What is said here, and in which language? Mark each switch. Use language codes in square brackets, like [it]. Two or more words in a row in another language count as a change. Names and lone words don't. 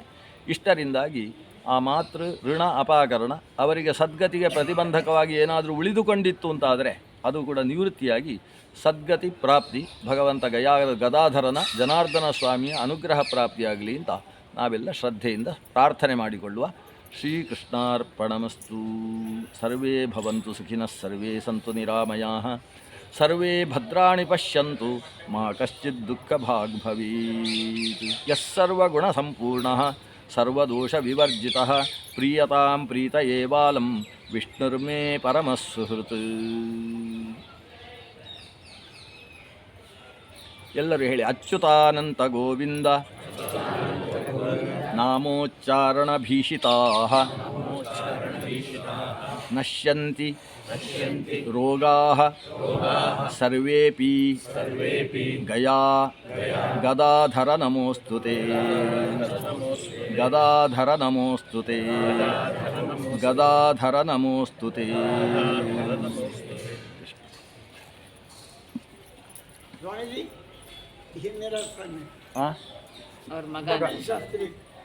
[kn] ಇಷ್ಟರಿಂದಾಗಿ ಆ ಮಾತೃ ಋಣ ಅಪಾಕರಣ ಅವರಿಗೆ ಸದ್ಗತಿಗೆ ಪ್ರತಿಬಂಧಕವಾಗಿ ಏನಾದರೂ ಉಳಿದುಕೊಂಡಿತ್ತು ಅಂತಾದರೆ ಅದು ಕೂಡ ನಿವೃತ್ತಿಯಾಗಿ ಸದ್ಗತಿ ಪ್ರಾಪ್ತಿ, ಭಗವಂತ ಗದಾಧರನ ಜನಾರ್ದನ ಸ್ವಾಮಿಯ ಅನುಗ್ರಹ ಪ್ರಾಪ್ತಿಯಾಗಲಿ ಅಂತ ನಾವೆಲ್ಲ ಶ್ರದ್ಧೆಯಿಂದ ಪ್ರಾರ್ಥನೆ ಮಾಡಿಕೊಳ್ಳುವ. [sa] ಶ್ರೀಕೃಷ್ಣಾರ್ಪಣಮಸ್ತು. ಸರ್ವೇ ಭವಂತು ಸುಖಿನಃ, ಸರ್ವೇ ಸಂತು ನಿರಾಮಯಾಃ, ಸರ್ವೇ ಭದ್ರಾಣಿ ಪಶ್ಯಂತು, ಮಾ ಕಶ್ಚಿತ್ ದುಃಖಭಾಗ್ ಭವೇತ್. ಯಃ ಸರ್ವಗುಣಸಂಪೂರ್ಣಃ ಸರ್ವದೋಷ ವಿವರ್ಜಿತಃ ಪ್ರೀಯತಾಂ ಪ್ರೀತಯೇ ಬಾಲಂ ವಿಷ್ಣುರ್ಮೇ ಪರಮಃ ಸುಹೃತ್. [kn] ಎಲ್ಲರೂ ಹೇಳಿ. [sa] ಅಚ್ಯುತಾನಂತ ಗೋವಿಂದ ನಾಮೋಚ್ಚಾರಣಭೀಷಿತಾಃ ನಶ್ಯಂತಿ ರೋಗಾಃ ಸರ್ವೇಪಿ ಗಯಾ ಗದಾಧರ ನಮೋಸ್ತುತೆ ಗದಾಧರ ನಮೋಸ್ತುತೆ ಗದಾಧರ ನಮೋಸ್ತುತೆ. [kn] ಸ್ವಾಮೀಜಿ ಹಿನ್ನೆಲೆ ಆ ಅವ್ರ ಮಗ ಶಾಸ್ತ್ರಿ